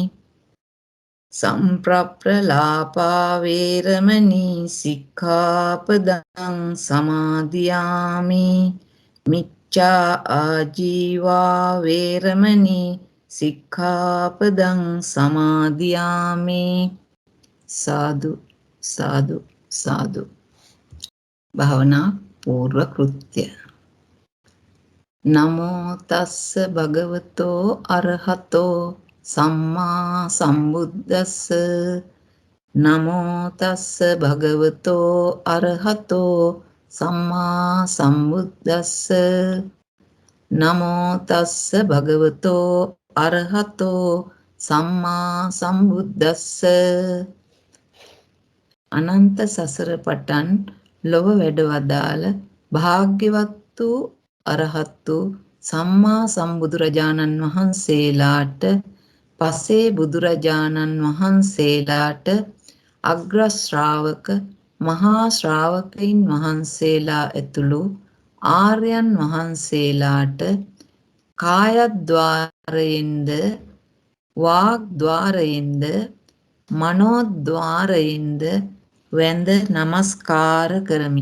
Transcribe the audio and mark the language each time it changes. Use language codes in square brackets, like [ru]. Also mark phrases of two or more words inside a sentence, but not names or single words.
[pi] සම්ප්‍රප්පලාපා වේරමණී සික්ඛාපදං සමාදියාමි මිච්ඡා ආජීවා වේරමණී සික්ඛාපදං සමාදියාමි සාදු සාදු සාදු [si] භාවනා පූර්ව කෘත්‍ය [pi] නමෝ තස්ස භගවතෝ අරහතෝ සම්මා සම්බුද්දස්ස නමෝ තස්ස භගවතෝ අරහතෝ සම්මා සම්බුද්දස්ස නමෝ තස්ස භගවතෝ අරහතෝ සම්මා සම්බුද්දස්ස [si] අනන්ත සසර පටන් ලොව වැඩ වදාළ භාග්‍යවත් වූ අරහත් වූ සම්මා සම්බුදුරජාණන් වහන්සේලාට පසේ බුදුරජාණන් වහන්සේලාට අග්‍ර ශ්‍රාවක මහා ශ්‍රාවකයින් වහන්සේලා ඇතුළු ආර්යයන් වහන්සේලාට කායද්්වාරයෙන්ද වාග්ද්වාරයෙන්ද මනෝද්වාරයෙන්ද වැඳ නමස්කාර කරමි.